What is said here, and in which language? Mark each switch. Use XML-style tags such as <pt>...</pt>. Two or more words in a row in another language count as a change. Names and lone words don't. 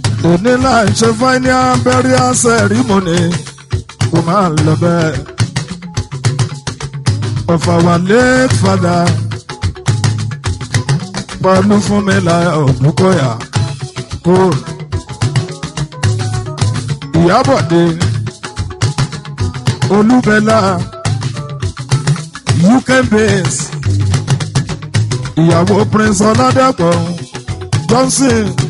<yo>Òní là ń ṣe</yo> <en>final burial ceremony.</en> <yo>Kó máa lọ bẹ́ẹ̀.</yo> <en>Of our late father,</en> <yo>Pẹ̀lú Fúnmiláyọ̀ Òdúkọ̀yà. Kó. Ìyábọ̀dé. Olúbẹ̀lá.</yo> <en>U K base.</en> <yo>Ìyàwó Prince Ọládàpọ̀ Johnson.</yo>